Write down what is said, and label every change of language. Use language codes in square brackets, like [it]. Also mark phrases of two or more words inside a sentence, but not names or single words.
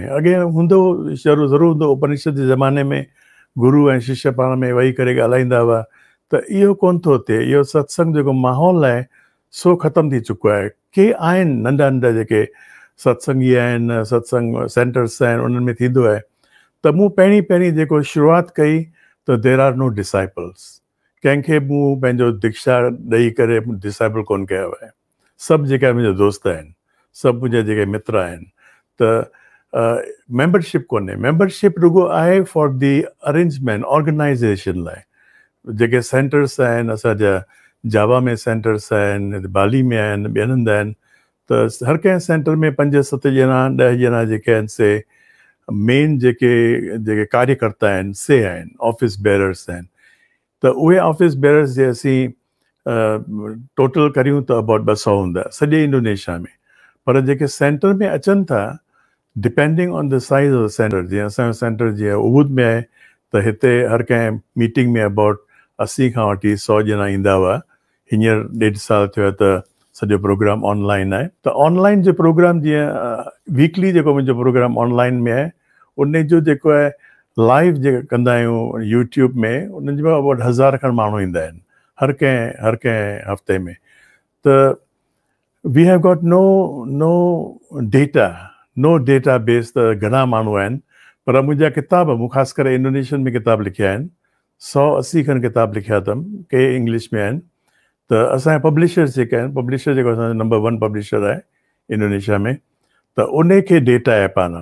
[sd] अॻे हूंदो ज़रूरु हूंदो, उपनिषद जे ज़माने में गुरु ऐं शिष्य पाण में वेही करे ॻाल्हाईंदा हुआ, त इहो कोन थो थिए। इहो सत्संग जेको माहौल आहे सो ख़तमु थी चुको आहे। के आहिनि नंढा नंढा जेके सत्संगी आहिनि, सत्संग सेंटर्स आहिनि, उन्हनि में थींदो आहे। त मूं पहिरीं जेको शुरूआति कई त [en] there are no disciples. [sd] कंहिंखे मूं पंहिंजो दीक्षा ॾेई करे डिसाइपल कोन कयो आहे। सभु जेके मुंहिंजा दोस्त आहिनि, सभु मुंहिंजा जेके मित्र आहिनि, त मेंबरशिप कोन्हे, मेंबरशिप रुगो आहे [en] for the arrangement organisation [sd] लाइ। जेके सेंटर्स आहिनि असांजा जावा में सेंटर्स आहिनि, बाली में आहिनि, ॿियनि हंधि आहिनि, त हर कंहिं सेंटर में 5-7 ॼणा 10 ॼणा जेके आहिनि से मेन जेके कार्यकर्ता आहिनि से आहिनि, [en] office bearers [sd] आहिनि। त उहे [en] office bearers [sd] जे असीं टोटल करियूं त अबाउट 200 हूंदा सॼे इंडोनेशिया में। पर जेके सेंटर में अचनि था, [en] depending on the size of the centre, [sd] जीअं असांजो सेंटर जीअं उबुद में आहे त हिते हर कंहिं मीटिंग में अबाउट 80 खां वठी 100 ॼणा ईंदा हुआ। हींअर 1.5 साल थियो आहे त सॼो प्रोग्राम ऑनलाइन आहे। त ऑनलाइन जो प्रोग्राम जीअं वीकली जेको मुंहिंजो प्रोग्राम ऑनलाइन में आहे, उन जो जेको आहे लाइव जेके कंदा आहियूं यूट्यूब में, उन्हनि जो अबाउट 1000 खनि माण्हू ईंदा आहिनि हर कंहिं हफ़्ते में। त [en] we have got no database [sd] त घणा माण्हू आहिनि। पर मुंहिंजा किताब, मूं ख़ासि करे इंडोनेशियन में किताब लिखिया आहिनि, 180 खनि किताब लिखिया अथमि, के इंग्लिश में आहिनि। त असांजा पब्लिशर्स जेके आहिनि, पब्लिशर जेको असांजो नंबर 1 पब्लिशर आहे इंडोनेशिया में, त उन खे डेटा आहे पाण।